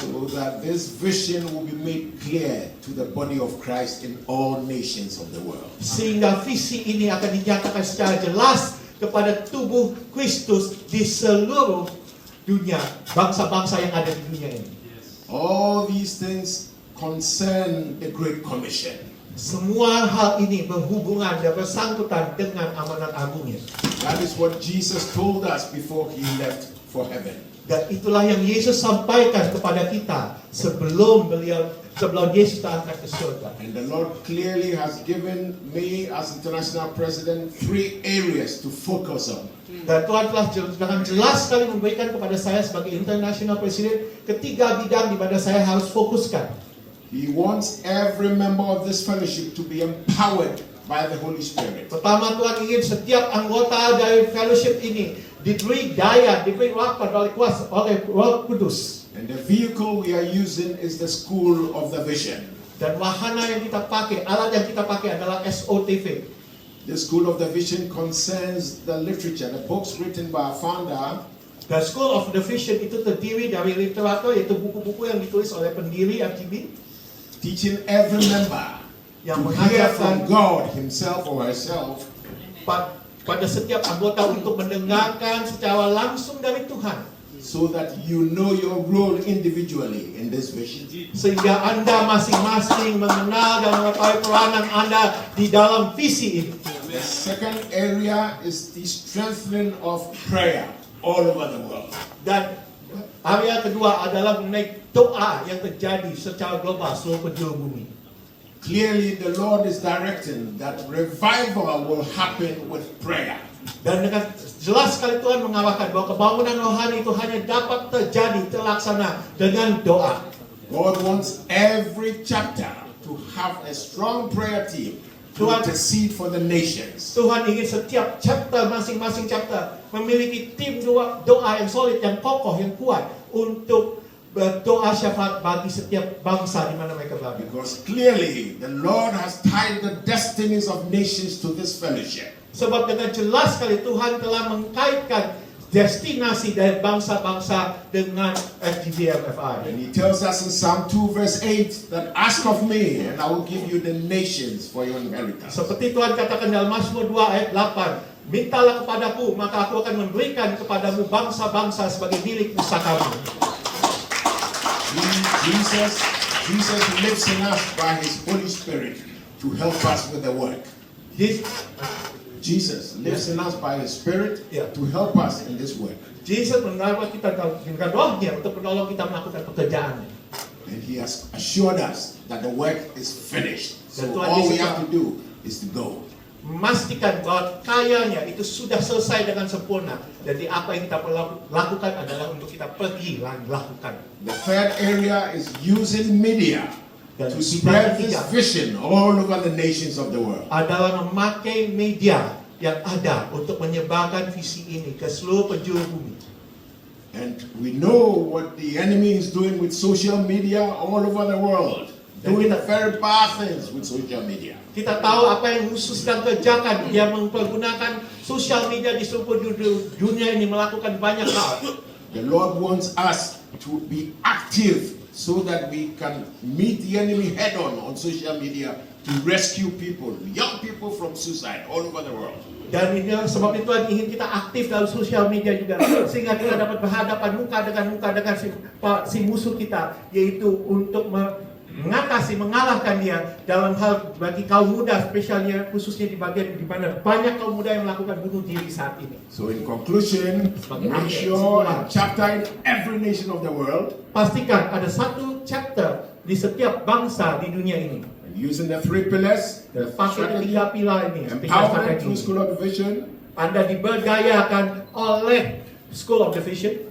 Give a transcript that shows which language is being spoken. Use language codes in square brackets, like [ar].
[en] So that this vision will be made clear to the body of Christ in all nations of the world. [id] Sehingga visi ini akan dinyatakan secara jelas kepada tubuh Kristus di seluruh dunia, bangsa-bangsa yang ada di dunia ini. [en] All these things concern the Great Commission. [id] Semua hal ini berhubungan dan bersangkutan dengan amanat agungnya. [en] That is what Jesus told us before he left for heaven. [id] Dan itulah yang Yesus sampaikan kepada kita sebelum Yesus terangkat ke surga. [en] And the Lord clearly has given me as international president 3 areas to focus on. [id] Dan Tuhan telah dengan jelas sekali memberikan kepada saya sebagai International President 3 bidang di mana saya harus fokuskan. [en] He wants every member of this fellowship to be empowered by the Holy Spirit. [id] Pertama, Tuhan ingin setiap anggota dari fellowship ini diberi daya, diberi rapat oleh kuasa oleh Roh Kudus. [en] And the vehicle we are using is the School of the Vision. [id] Dan wahana yang kita pakai, alat yang kita pakai adalah SOTV. [en] The School of the Vision concerns the literature, the books written by our founder. [id] The School of the Vision itu terdiri dari literatur, yaitu buku-buku yang ditulis oleh pendiri FGB, [en] teaching every member [id] yang [en] to hear [id] mengajarkan [en] from God himself or herself [id] pada setiap anggota untuk mendengarkan secara langsung dari Tuhan, [en] so that you know your role individually in this vision. [id] sehingga Anda masing-masing mengenal dan mengetahui peranan Anda di dalam visi ini. [en] The second area is the strengthening of prayer all over the world. [id] Dan area kedua adalah mengenai doa yang terjadi secara global seluruh penjuru bumi. [en] Clearly the Lord is directing that revival will happen with prayer. [id] Dan dengan jelas sekali Tuhan mengarahkan bahwa kebangunan rohani itu hanya dapat terjadi, terlaksana dengan doa. [en] God wants every chapter to have a strong prayer team to intercede for the nations. [id] Tuhan ingin setiap chapter, masing-masing chapter memiliki tim doa yang solid, yang kokoh, yang kuat untuk berdoa syafaat bagi setiap bangsa di mana mereka berada. [en] Because clearly the Lord has tied the destinies of nations to this fellowship. [id] Sebab dengan jelas sekali Tuhan telah mengkaitkan destinasi dari bangsa-bangsa dengan FGBMFI. [en] And he tells us in Psalm 2 verse 8 that ask of me and I will give you the nations for your inheritance. [id] Seperti Tuhan katakan dalam Mazmur 2 ayat 8, mintalah kepadaku, maka aku akan memberikan kepadamu bangsa-bangsa sebagai milik pusakamu. [en] Jesus lives in us by his Holy Spirit to help us with the work. Jesus lives in us by his Spirit to help us in this work. [id] Jesus menolong kita dengan rohnya untuk menolong kita melakukan pekerjaan. [en] And he has assured us that the work is finished. So [id] Dan Tuhan [en] all we [id] Yesus [en] have to do is to go. [id] Memastikan bahwa karyanya itu sudah selesai dengan sempurna. Jadi apa yang kita perlu lakukan adalah untuk kita pergi dan lakukan. [en] The third area is using media [id] Dan [en] to spread this [id] ketiga [en] vision all over the nations of the world. [id] adalah memakai media yang ada untuk menyebarkan visi ini ke seluruh penjuru bumi. [en] And we know what the enemy is doing with social media all over the world. Doing very bad things with social media. [id] Kita tahu apa yang musuh sedang kerjakan. Dia mempergunakan sosial media di seluruh dunia ini melakukan banyak hal. [en] The Lord wants us to be active so that we can meet the enemy head on social media to rescue people, young people from suicide all over the world. [id] Dan ini sebab itu Tuhan ingin kita aktif dalam sosial media juga, sehingga kita dapat berhadapan muka dengan si musuh kita, yaitu untuk mengatasi, mengalahkan dia dalam hal bagi kaum muda, spesialnya khususnya di bagian di mana banyak kaum muda yang melakukan bunuh diri saat ini. [en] So in conclusion, make sure a chapter in every nation of the world. [id] Pastikan ada satu chapter di setiap bangsa di dunia ini. [en] Using the three pillars, the [id] Pakai [en] strategy, [id] tiga pilar ini, [en] empowerment through School of the Vision, [id] Anda diberdayakan oleh School of the Vision,